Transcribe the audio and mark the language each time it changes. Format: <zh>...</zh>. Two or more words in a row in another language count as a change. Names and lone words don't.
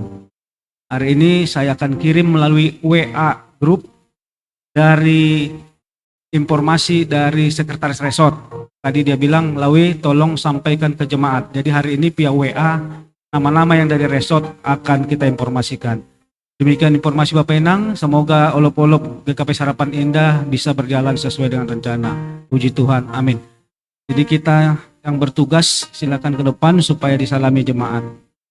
<id>Hari ini saya akan kirim melalui WA grup dari informasi dari sekretaris resort. Tadi dia bilang, Lawi tolong sampaikan ke jemaat. Jadi hari ini via WA nama-nama yang dari resort akan kita informasikan. Demikian informasi Bapak Enang, semoga olop-olop GKP Harapan Indah bisa berjalan sesuai dengan rencana. Puji Tuhan, amin. Jadi kita yang bertugas silakan ke depan supaya disalami jemaat.</id>